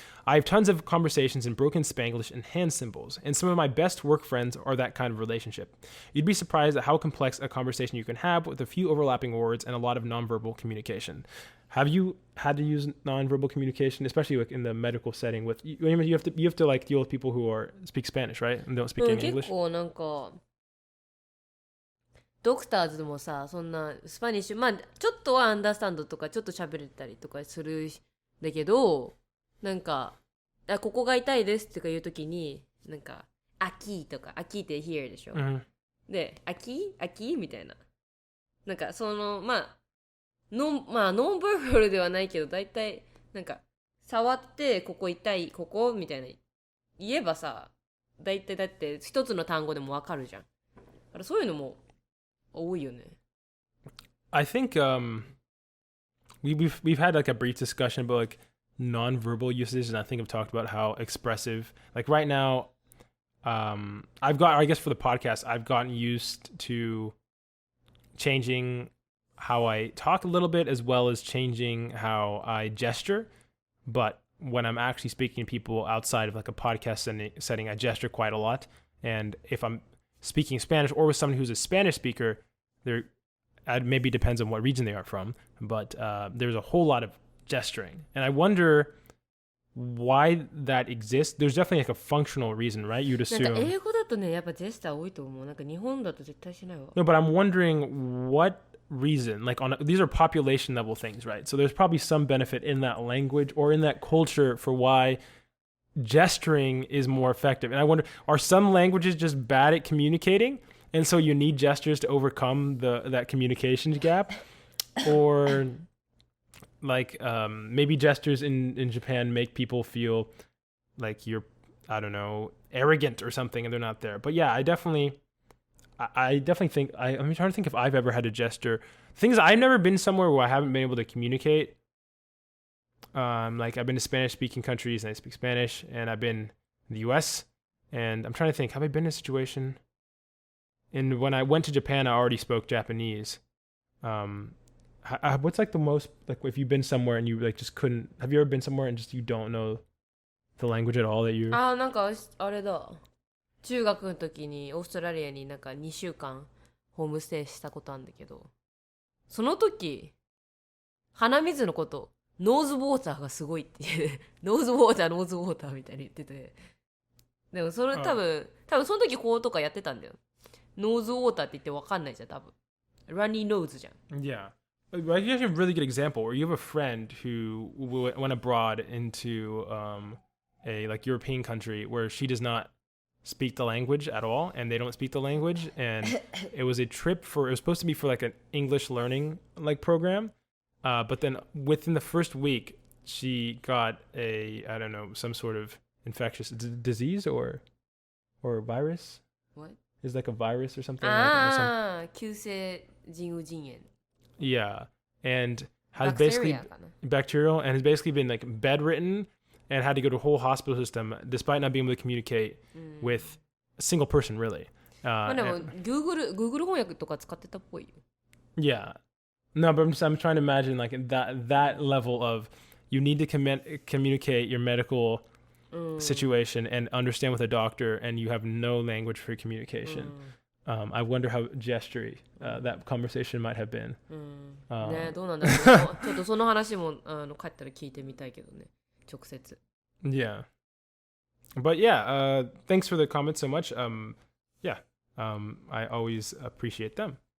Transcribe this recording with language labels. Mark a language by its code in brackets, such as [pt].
[en] I have tons of conversations in broken Spanglish and hand symbols, and some of my best work friends are that kind of relationship. You'd be surprised at how complex a conversation you can have with a few overlapping words and a lot of nonverbal communication. Have you had to use nonverbal communication, especially like in the medical setting? With you have to like deal with people who speak Spanish, right, and don't speak any English. [ja] 結構なんかドクターズでもさそんなスパニッシュまあちょっとはアンダースタンドとかちょっと喋れたりとかするんだけどなんかここが痛いですとか言うときになんか秋とか秋って [en] here [ja] でしょ、で秋みたいななんかそのまあノンバーバルではないけどだいたいなんか触ってここ痛いここみたいな言えばさだいたいだって一つの単語でもわかるじゃんだからそういうのも多いよね [en] I think we've had like a brief discussion about like non-verbal usage, and I think I've talked about how expressive like right now I guess for the podcast I've gotten used to changing how I talk a little bit as well as changing how I gesture, but when I'm actually speaking to people outside of like a podcast setting I gesture quite a lot, and if I'm speaking Spanish or with someone who's a Spanish speaker, there maybe depends on what region they are from, but there's a whole lot of gesturing, and I wonder why that exists. There's definitely like a functional reason, right? You'd assume. [ja] なんか英語だとねやっぱジェスター多いと思うなんか日本だと絶対しないわ [en] No, but I'm wondering what reason, like these are population level things, right? So there's probably some benefit in that language or in that culture for why gesturing is more effective. And I wonder, are some languages just bad at communicating, and so you need gestures to overcome that communication gap? Or like maybe gestures in Japan make people feel like you're, I don't know, arrogant or something, and they're not there. But yeah, I definitely think I'm trying to think if I've ever had a gesture. Things I've never been somewhere where I haven't been able to communicate. Like I've been to Spanish-speaking countries and I speak Spanish, and I've been in the U.S. and I'm trying to think, have I been in a situation? And when I went to Japan, I already spoke Japanese. What's like the most, like if you've been somewhere and you like just couldn't, have you ever been somewhere and just you don't know the language at all that you... [ja] なんかあれだ中学の時にオーストラリアになんか2週間ホームステイしたことあるんだけどその時鼻水のことノーズウォーターがすごいっていうノーズウォーターみたいに言っててでもそれ多分その時こうとかやってたんだよノーズウォーターって言って分かんないじゃん多分ラニーノーズじゃん [en] Yeah. I guess you have a really good example where you have a friend who went abroad into a like European country where she does not speak the language at all, and they don't speak the language, and it was supposed to be for like an English learning like program, but then within the first week she got I don't know, some sort of infectious disease or virus. What? Is like a virus or something. [ja] 急性腎盂腎炎 [en] Yeah, and has basically bacterial, and has basically been like bedridden and had to go to a whole hospital system despite not being able to communicate with a single person really. [ja] まあでも Google 翻訳とか使ってたっぽいよ。 [en] Yeah. No, but I'm trying to imagine like that level of you need to communicate your medical situation and understand with a doctor, and you have no language for communication. I wonder how gestury that conversation might have been. [ja] ね、どうなんだろう。ちょっとその話も帰ったら聞いてみたいけどね、直接。 [en] Yeah. But yeah, thanks for the comments so much. Yeah, I always appreciate them.